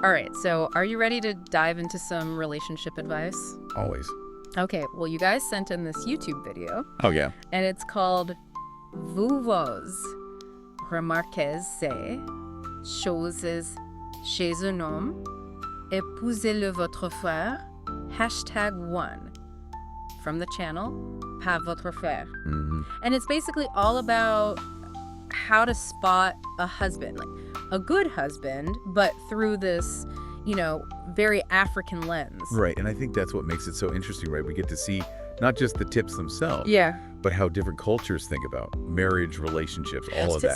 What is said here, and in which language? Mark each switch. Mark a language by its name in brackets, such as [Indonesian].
[English] All right, so are you ready to dive into some relationship advice? Always. Okay, well, you guys sent in this YouTube video, Oh, yeah. and it's called [French] Vous remarquez ces choses chez un homme, épousez-le votre frère, #1, [English] from the channel, [French] Pas votre frère. [English] Mm-hmm. And it's basically all about how to spot a husband, like a good husband, but through this, very African lens. Right, and I think that's what makes it so interesting, right? We get to see not just the tips themselves, Yeah. but how different cultures think about marriage, relationships, all of that.